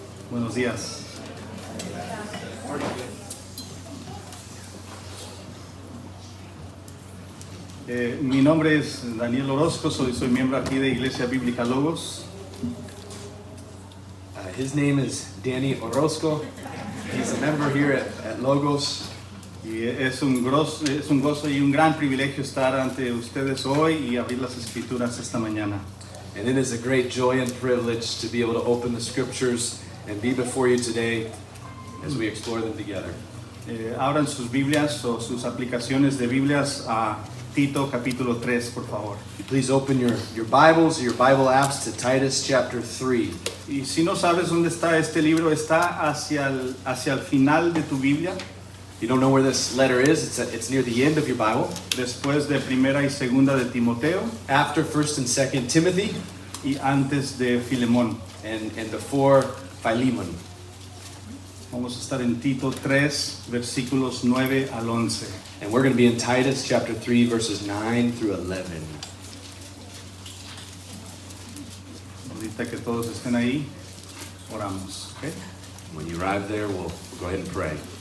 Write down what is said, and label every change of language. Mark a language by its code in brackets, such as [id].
[es] Buenos días. Mi nombre es Daniel Orozco, soy miembro aquí de Iglesia Bíblica Logos. [en] His name is Danny Orozco. He's a member here at Logos. [es] Y es un gozo y un gran privilegio estar ante ustedes hoy y abrir las escrituras esta mañana. [en] And it is a great joy and privilege to be able to open the scriptures and be before you today as we explore them together. [es] Abran sus Biblias o sus aplicaciones de Biblias a Tito capítulo 3, por favor. [en] Please open your Bibles or your Bible apps to Titus chapter 3. [es] Y si no sabes dónde está este libro, está hacia el final de tu Biblia. [en] You don't know where this letter is, it's near the end of your Bible. [es] Después de Primera y Segunda de Timoteo. [en] After 1st and 2nd Timothy. [es] Y antes de Filemón. [en] And before Philemon. [es] Vamos a estar en Tito 3, versículos 9 al 11. [en] And we're going to be in Titus chapter 3, verses 9 through 11. [es] Ahorita que todos estén ahí, oramos. [en] Okay? When you arrive there, we'll go ahead and pray.